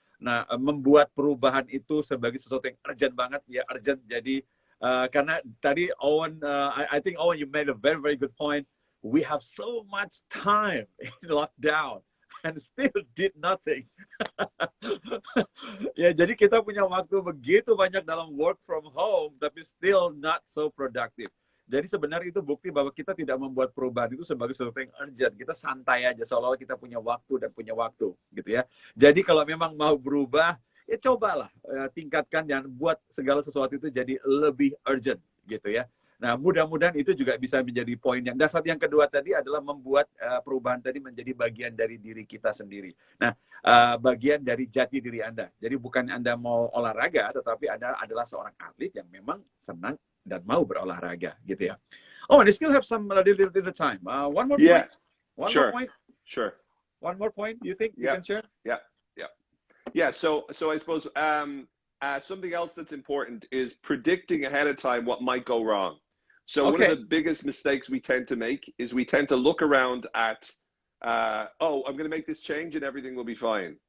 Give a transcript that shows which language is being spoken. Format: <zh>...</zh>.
<id>Nah, membuat perubahan itu sebagai sesuatu yang urgent banget, ya urgent. Jadi karena tadi Owen,</id> <en>I think Owen, you made a very good point. We have so much time in lockdown and still did nothing.</en> <id>Ya, jadi kita punya waktu begitu banyak dalam work from home, tapi</id> <en>still not so productive.</en> <id>Jadi sebenarnya itu bukti bahwa kita tidak membuat perubahan itu sebagai sesuatu yang urgent. Kita santai aja, seolah-olah kita punya waktu dan punya waktu, gitu ya. Jadi kalau memang mau berubah, ya cobalah tingkatkan dan buat segala sesuatu itu jadi lebih urgent, gitu ya. Nah, mudah-mudahan itu juga bisa menjadi poin yang dasar. Yang kedua tadi adalah membuat perubahan tadi menjadi bagian dari diri kita sendiri. Nah, bagian dari jati diri Anda. Jadi bukan Anda mau olahraga, tetapi Anda adalah seorang atlet yang memang senang dan mau berolahraga, gitu ya.</id> <en>Oh, and I still have some little time. One more point. One more point. Sure. One more point. You think you can share? Yeah. So I suppose something else that's important is predicting ahead of time what might go wrong. So one of the biggest mistakes we tend to make is we tend to look around at, I'm going to make this change and everything will be fine.</en>